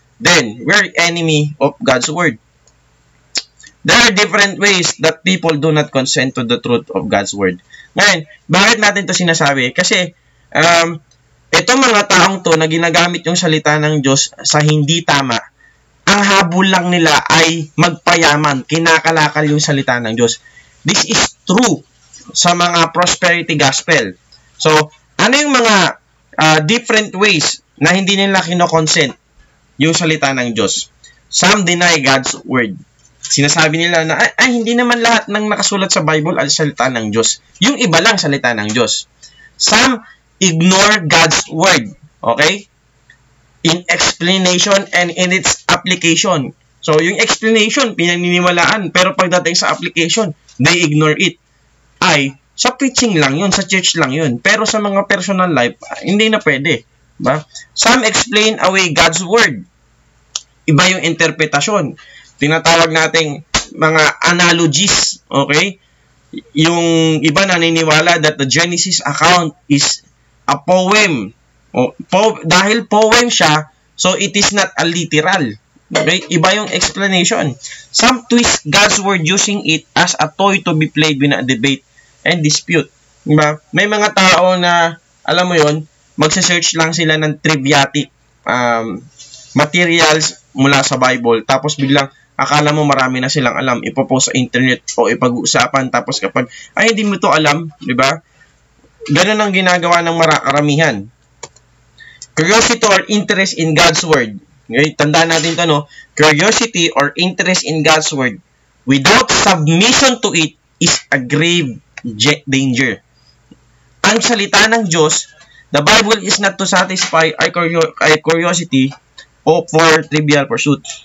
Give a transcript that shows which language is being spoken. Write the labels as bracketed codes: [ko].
[en] Then, we're enemy of God's Word. There are different ways that people do not consent to the truth of God's Word. [tl] Ngayon, bakit natin to sinasabi? Kasi, itong mga taong to na ginagamit yung salita ng Diyos sa hindi tama, ang habol lang nila ay magpayaman, kinakalakal yung salita ng Diyos. [en] This is true sa mga prosperity gospel. [tl] So, ano yung mga different ways na hindi nila kinokonsent yung salita ng Diyos? Some deny God's word. Sinasabi nila na, hindi naman lahat ng nakasulat sa Bible ay salita ng Diyos. Yung iba lang salita ng Diyos. Some ignore God's word. Okay? [en] In explanation and in its application. [tl] So, yung explanation, pinaniniwalaan. Pero pagdating sa application, they ignore it. Sa preaching lang yun, sa church lang yun. Pero sa mga personal life, hindi na pwede. Ba? [en] Some explain away God's word. Iba yung interpretasyon. [tl] Tinatawag nating mga analogies. Okay? [en] Yung iba naniniwala that the Genesis account is a poem. Dahil poem siya, so it is not a literal. Okay? Iba yung explanation. Some twist God's word using it as a toy to be played in a debate and dispute. [tl] Diba? May mga tao na, alam mo yon, magsa-search lang sila ng triviatic materials mula sa Bible. Tapos biglang, akala mo marami na silang alam. Ipopost sa internet o ipag-uusapan. Tapos kapag, hindi mo to alam. Diba? Ganun ang ginagawa ng karamihan. [en] Curiosity or interest in God's word. Okay, tandaan natin ito, no? Curiosity or interest in God's word without submission to it is a grave danger. Ang salita ng Diyos, the Bible is not to satisfy our curiosity o for trivial pursuit.